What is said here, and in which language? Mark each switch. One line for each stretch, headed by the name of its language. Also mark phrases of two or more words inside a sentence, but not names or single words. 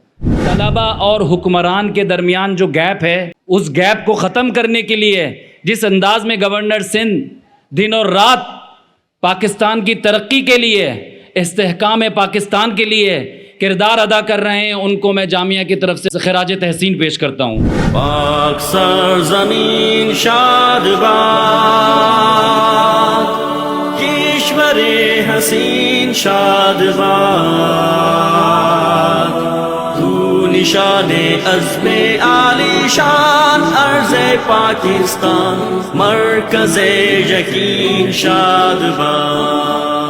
Urdu: طلباء اور حکمران کے درمیان جو گیپ ہے اس گیپ کو ختم کرنے کے لیے جس انداز میں گورنر سندھ دن اور رات پاکستان کی ترقی کے لیے, استحکام پاکستان کے لیے کردار ادا کر رہے ہیں, ان کو میں جامعہ کی طرف سے خراج تحسین پیش کرتا ہوں. پاک سرزمین شاد باد, کشور حسین شاد باد, تو نشان عزم عالی شان ارض پاکستان, مرکز یقین شاد باد.